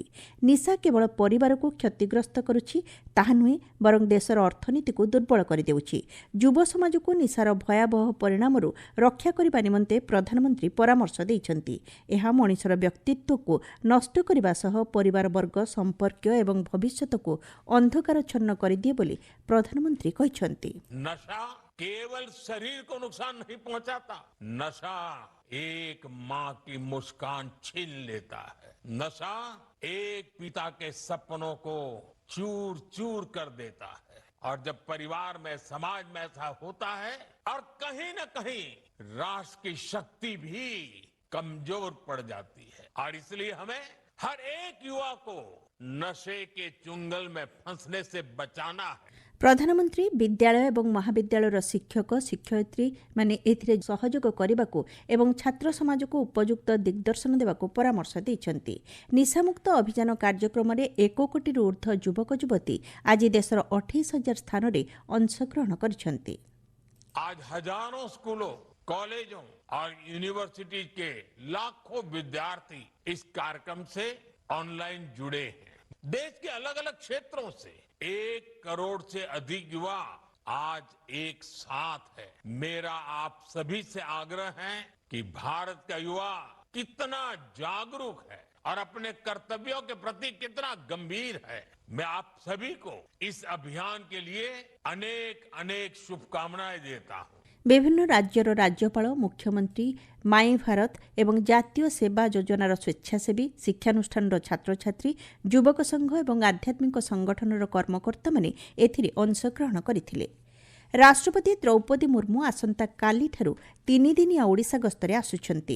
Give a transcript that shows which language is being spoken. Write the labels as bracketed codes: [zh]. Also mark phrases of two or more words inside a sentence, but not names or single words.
[or] ନିଶା କେବଳ ପରିବାରକୁ କ୍ଷତିଗ୍ରସ୍ତ କରୁଛି ତାହା ନୁହେଁ, ବରଂ ଦେଶର ଅର୍ଥନୀତିକୁ ଦୁର୍ବଳ କରିଦେଉଛି। ଯୁବ ସମାଜକୁ ନିଶାର ଭୟାବହ ପରିଣାମରୁ ରକ୍ଷା କରିବା ନିମନ୍ତେ ପ୍ରଧାନମନ୍ତ୍ରୀ ପରାମର୍ଶ ଦେଇଛନ୍ତି। ଏହା ମଣିଷର ବ୍ୟକ୍ତିତ୍ୱକୁ ନଷ୍ଟ କରିବା ସହ ପରିବାରବର୍ଗ, ସମ୍ପର୍କୀୟ ଏବଂ ଭବିଷ୍ୟତକୁ ଅନ୍ଧକାରଚ୍ଛନ୍ନ କରିଦିଏ ବୋଲି ପ୍ରଧାନମନ୍ତ୍ରୀ କହିଛନ୍ତି। [hi] नशा केवल शरीर को नुकसान नहीं पहुंचाता, नशा एक माँ की मुस्कान छीन लेता है। नशा एक पिता के सपनों को चूर चूर कर देता है। और जब परिवार में, समाज में ऐसा होता है और कहीं न कहीं राष्ट्र की शक्ति भी कमजोर पड़ जाती है। और इसलिए हमें हर एक युवा को नशे के चुंगल में फंसने से बचाना है। [or] ପ୍ରଧାନମନ୍ତ୍ରୀ ବିଦ୍ୟାଳୟ ଏବଂ ମହାବିଦ୍ୟାଳୟର ଶିକ୍ଷକ ଶିକ୍ଷୟିତ୍ରୀ ମାନେ ଏଥିରେ ସହଯୋଗ କରିବାକୁ ଏବଂ ଛାତ୍ର ସମାଜକୁ ଉପଯୁକ୍ତ ଦିଗଦର୍ଶନ ଦେବାକୁ ପରାମର୍ଶ ଦେଇଛନ୍ତି। ନିଶାମୁକ୍ତ ଅଭିଯାନ କାର୍ଯ୍ୟକ୍ରମରେ 1 କୋଟିରୁ ଉର୍ଦ୍ଧ୍ୱ ଯୁବକ ଯୁବତୀ ଆଜି ଦେଶର 28,000 ସ୍ଥାନରେ ଅଂଶଗ୍ରହଣ କରିଛନ୍ତି। [hi] आज हजारों स्कूलों, कॉलेजों और यूनिवर्सिटी के लाखों विद्यार्थी इस कार्यक्रम से ऑनलाइन जुड़े हैं। देश के अलग अलग क्षेत्रों से 1 करोड़ से अधिक युवा आज एक साथ है। मेरा आप सभी से आग्रह है कि भारत का युवा कितना जागरूक है और अपने कर्तव्यों के प्रति कितना गंभीर है। मैं आप सभी को इस अभियान के लिए अनेक अनेक शुभकामनाएं देता हूं। [or] ବିଭିନ୍ନ ରାଜ୍ୟର ରାଜ୍ୟପାଳ, ମୁଖ୍ୟମନ୍ତ୍ରୀ, ମାଇଁ ଭାରତ ଏବଂ ଜାତୀୟ ସେବା ଯୋଜନାର ସ୍ୱେଚ୍ଛାସେବୀ, ଶିକ୍ଷାନୁଷ୍ଠାନର ଛାତ୍ରଛାତ୍ରୀ, ଯୁବକ ସଂଘ ଏବଂ ଆଧ୍ୟାତ୍ମିକ ସଂଗଠନର କର୍ମକର୍ତ୍ତାମାନେ ଏଥିରେ ଅଂଶଗ୍ରହଣ କରିଥିଲେ। ରାଷ୍ଟ୍ରପତି ଦ୍ରୌପଦୀ ମୁର୍ମୁ ଆସନ୍ତାକାଲିଠାରୁ 3 ଦିନିଆ ଓଡ଼ିଶା ଗସ୍ତରେ ଆସୁଛନ୍ତି।